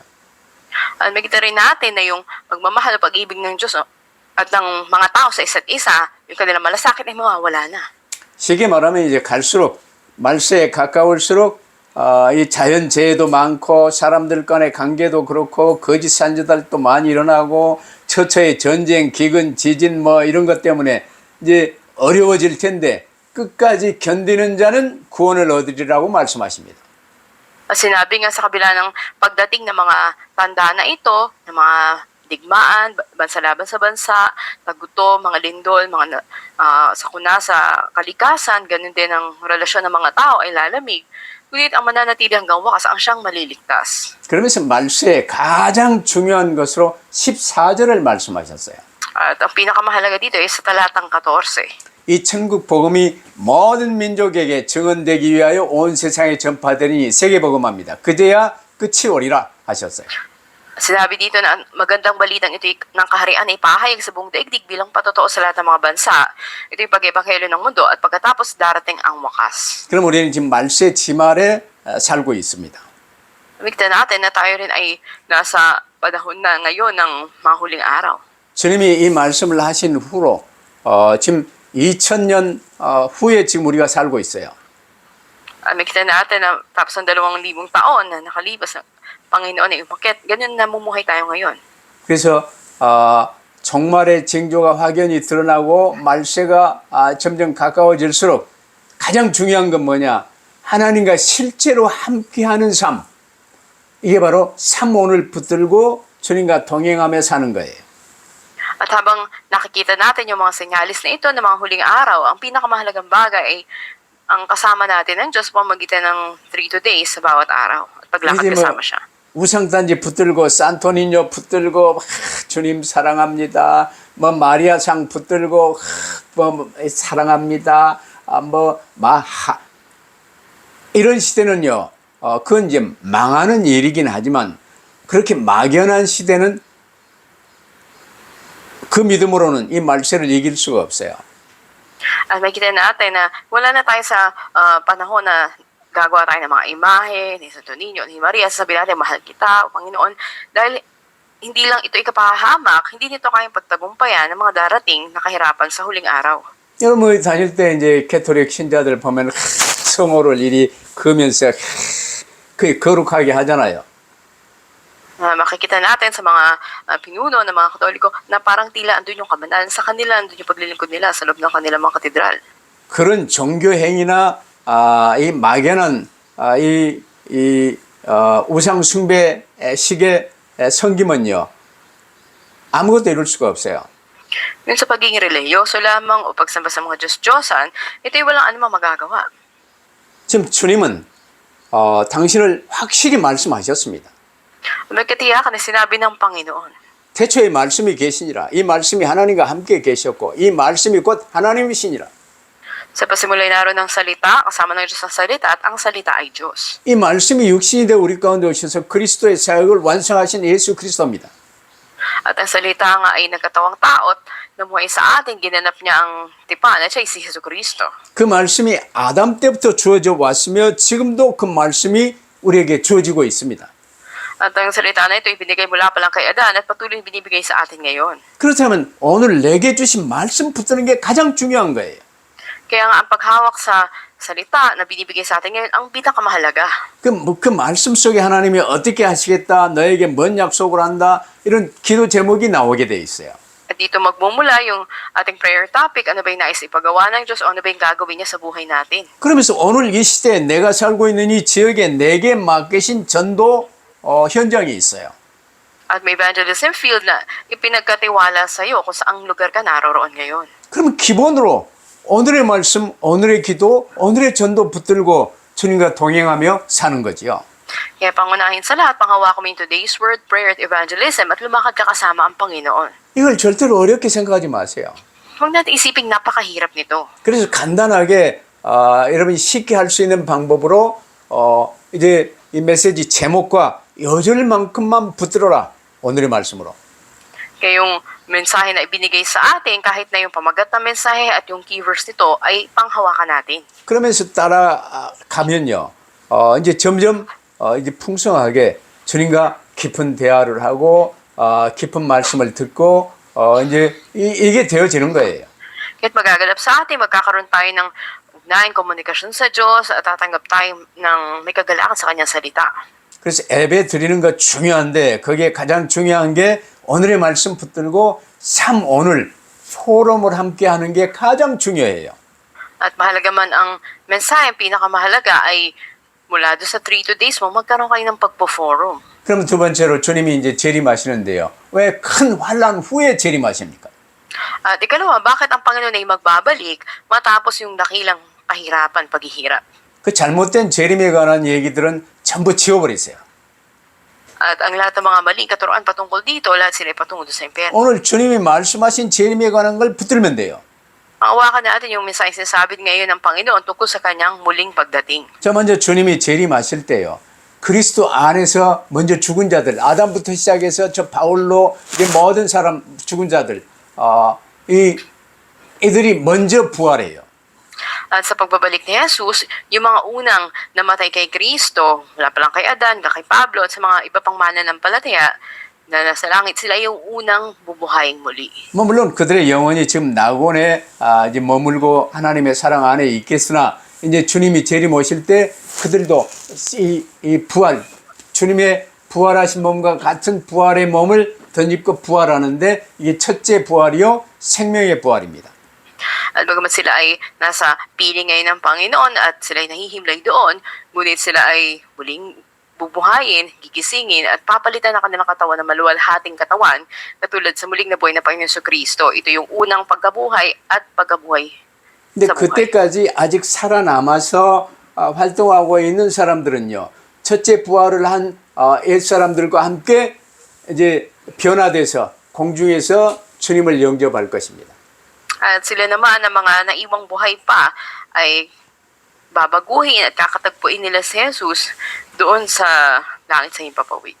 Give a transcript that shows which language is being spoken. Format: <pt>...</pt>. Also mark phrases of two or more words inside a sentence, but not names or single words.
<tl>At makita rin natin na yung magmamahal o pag-ibig ng Diyos at ng mga tao sa isa't isa, yung kanilang malasakit ay mawawala na.</tl> <ko>쉽게 말하면 이제 갈수록 말세에 가까울수록 이 자연재해도 많고 사람들 간의 관계도 그렇고 거짓 선지자들도 많이 일어나고 처처의 전쟁, 기근, 지진 뭐 이런 것 때문에 이제 어려워질 텐데 끝까지 견디는 자는 구원을 얻으리라고 말씀하십니다.</ko> <tl>Sinabi nga sa kabila ng pagdating ng mga tanda na ito, ng mga digmaan, bansa laban sa bansa, tagutom, mga lindol, mga sakuna sa kalikasan, ganun din ang relasyon ng mga tao ay lalamig. Ngunit ang mananatili hanggang wakas ang siyang maliligtas.</tl> <ko>그러면서 말세에 가장 중요한 것으로 14절을 말씀하셨어요.</ko> <tl>At ang pinakamahalaga dito ay sa talatang 14.</tl> <ko>이 천국 복음이 모든 민족에게 증언되기 위하여 온 세상에 전파되니 세계복음합니다. 그제야 끝이 오리라 하셨어요.</ko> <tl>Sinabi dito na magandang balitang ito ng kaharian ay pahayag sa buong daigdig bilang patotoo sa lahat ng mga bansa. Ito yung pag-ebanghelyo ng mundo at pagkatapos darating ang wakas.</tl> <ko>그럼 우리는 지금 말세 지말에 살고 있습니다.</ko> <tl>Mikta natin na tayo rin ay nasa panahon na ngayon ng mga huling araw.</tl> <ko>주님이 이 말씀을 하신 후로 지금 2000년 후에 지금 우리가 살고 있어요.</ko> <tl>Makita natin na tapos ng 2,000 taon na nakalipas ng Panginoon ay umakyat. Ganyan namumuhay tayo ngayon.</tl> <ko>그래서 종말의 징조가 확연히 드러나고 말세가 점점 가까워질수록 가장 중요한 건 뭐냐? 하나님과 실제로 함께하는 삶. 이게 바로 삼오늘 붙들고 주님과 동행하며 사는 거예요.</ko> <tl>At habang nakikita natin yung mga senyalis na ito ng mga huling araw, ang pinakamahalagang bagay ay ang kasama natin ng Diyos pamagitan ng 3 days sa bawat araw at paglakad</tl> <ko>이제</ko> <tl>kasama siya.</tl> <ko>우상단지 붙들고 산토니뇨 붙들고 주님 사랑합니다. 뭐 마리아상 붙들고 뭐 사랑합니다. 이런 시대는요. 그건 이제 망하는 일이긴 하지만 그렇게 막연한 시대는 그 믿음으로는 이 말세를 이길 수가 없어요.</ko> <tl>At makikita natin na wala na tayo sa panahon na gagawa tayo ng mga imahe, ni Santo Niño, ni Maria, sasabihin natin, mahal kita, Panginoon, dahil hindi lang ito ikapahamak, hindi nito kayang pagtagumpayan ng mga darating na kahirapan sa huling araw.</tl> <ko>여러분 다닐 때 이제 캐톨릭 신자들 보면 성호를 이리 그으면서 그 거룩하게 하잖아요.</ko> <tl>Makikita natin sa mga pinuno ng mga Katoliko na parang tila andun yung kabanalan sa kanila, andun yung paglilingkod nila sa loob ng kanilang mga katedral.</tl> <ko>그런 종교 행위나 이 막연한 우상 숭배 식의 섬김은요 아무것도 이룰 수가 없어요.</ko> <tl>Yun sa pagiging reliyoso lamang o pagsamba sa mga Diyos-Diyosan, ito'y walang anumang magagawa.</tl> <ko>지금 주님은 당신을 확실히 말씀하셨습니다.</ko> <tl>May katiyakan na sinabi ng Panginoon.</tl> <ko>태초에 말씀이 계시니라. 이 말씀이 하나님과 함께 계셨고 이 말씀이 곧 하나님이시니라.</ko> <tl>Sa pasimulay naroon ng salita, kasama ng Diyos ang salita at ang salita ay Diyos.</tl> <ko>이 말씀이 육신이 되어 우리 가운데 오셔서 그리스도의 사역을 완성하신 예수 그리스도입니다.</ko> <tl>At ang salita nga ay nagkatawang taot na buhay sa atin, ginanap niya ang tipan at siya ay si Jesucristo.</tl> <ko>그 말씀이 아담 때부터 주어져 왔으며 지금도 그 말씀이 우리에게 주어지고 있습니다.</ko> <tl>At ang salita na ito ibinigay mula pa lang kay Adan at patuloy binibigay sa atin ngayon.</tl> <ko>그렇다면 오늘 내게 주신 말씀 붙드는 게 가장 중요한 거예요.</ko> <tl>Kaya nga ang paghawak sa salita na binibigay sa atin ngayon ang pinakamahalaga.</tl> <ko>그 말씀 속에 하나님이 어떻게 하시겠다, 너에게 뭔 약속을 한다, 이런 기도 제목이 나오게 돼 있어요.</ko> <tl>At dito magmumula yung ating</tl> <en>prayer topic,</en> <tl>ano ba yung nais ipagawa ng Diyos o ano ba yung gagawin niya sa buhay natin.</tl> <ko>그러면서 오늘 이 시대에 내가 살고 있는 이 지역에 내게 맡기신 전도 현장이 있어요.</ko> <tl>At may</tl> <en>evangelism field</en> <tl>na ipinagkatiwala sa iyo kung saang lugar ka naroroon ngayon.</tl> <ko>그러면 기본으로 오늘의 말씀, 오늘의 기도, 오늘의 전도 붙들고 주님과 동행하며 사는 거지요.</ko> <tl>Kaya pangunahin sa lahat, panghawakan mo yung</tl> <en>today's word,</en> <tl>prayer at evangelism at lumakad ka kasama ang Panginoon.</tl> <ko>이걸 절대로 어렵게 생각하지 마세요.</ko> <tl>Huwag natin isiping napakahirap nito.</tl> <ko>그래서 간단하게 여러분이 쉽게 할 수 있는 방법으로 이제 이 메시지 제목과 여절만큼만 붙들어라. 오늘의 말씀으로.</ko> <tl>Kaya yung mensahe na ibinigay sa atin, kahit na yung pamagat na mensahe at yung keywords nito ay panghawakan natin.</tl> <ko>그러면서 따라가면요. 이제 점점 이제 풍성하게 주님과 깊은 대화를 하고 깊은 말씀을 듣고 이제 이게 되어지는 거예요.</ko> <tl>Kaya't magagalap sa atin, magkakaroon tayo ng ugnayan, komunikasyon sa Diyos at tatanggap tayo ng may kagalakan sa Kanyang salita.</tl> <ko>그래서 예배 드리는 거 중요한데 거기에 가장 중요한 게 오늘의 말씀 붙들고 오늘 포럼을 함께 하는 게 가장 중요해요.</ko> <tl>At mahalaga man ang mensahe, ang pinakamahalaga ay mula doon sa 3 days mo, magkaroon kayo ng pagpo-forum.</tl> <ko>그럼 두 번째로 주님이 이제 재림하시는데요. 왜 큰 환란 후에 재림하십니까?</ko> <tl>At ikalawa, bakit ang Panginoon ay magbabalik matapos yung dakilang kahirapan, paghihirap?</tl> <ko>그 잘못된 재림에 관한 얘기들은 전부 지워버리세요.</ko> <tl>At ang lahat ng mga maling katuruan patungkol dito, lahat sila ay patungo doon sa impyerno.</tl> <ko>오늘 주님이 말씀하신 재림에 관한 걸 붙들면 돼요.</ko> <tl>Mahawakan natin yung mensahe sinasabi ngayon ng Panginoon tungkol sa kanyang muling pagdating.</tl> <ko>저 먼저 주님이 재림하실 때요. 그리스도 안에서 먼저 죽은 자들, 아담부터 시작해서 저 바울로 이제 모든 사람 죽은 자들, 이들이 먼저 부활해요.</ko> <tl>At sa pagbabalik ni Jesus, yung mga unang namatay kay Kristo, wala pa lang kay Adan, kay Pablo, at sa mga iba pang mananampalataya, na nasa langit, sila yung unang bubuhayin muli.</tl> <ko>뭐 물론 그들의 영혼이 지금 낙원에 이제 머물고 하나님의 사랑 안에 있겠으나 이제 주님이 재림 오실 때 그들도 이 부활, 주님의 부활하신 몸과 같은 부활의 몸을 덧입고 부활하는데 이게 첫째 부활이요 생명의 부활입니다.</ko> <tl>At bagamat sila ay nasa piling ngayon ng Panginoon at sila ay nahihimlay doon, ngunit sila ay muling bubuhayin, gigisingin, at papalitan ng kanilang katawan ng maluwalhating katawan katulad sa muling nabuhay na Panginoon Jesucristo. Ito yung unang pagkabuhay at pagkabuhay</tl> <ko>근데</ko> <tl>sa buhay.</tl> <ko>그때까지 아직 살아남아서 활동하고 있는 사람들은요. 첫째 부활을 한 옛 사람들과 함께 이제 변화돼서 공중에서 주님을 영접할 것입니다.</ko> <tl>At sila naman na mga naiwang buhay pa ay babaguhin at kakatagpuin nila si Jesus doon sa langit sa himpapawid.</tl>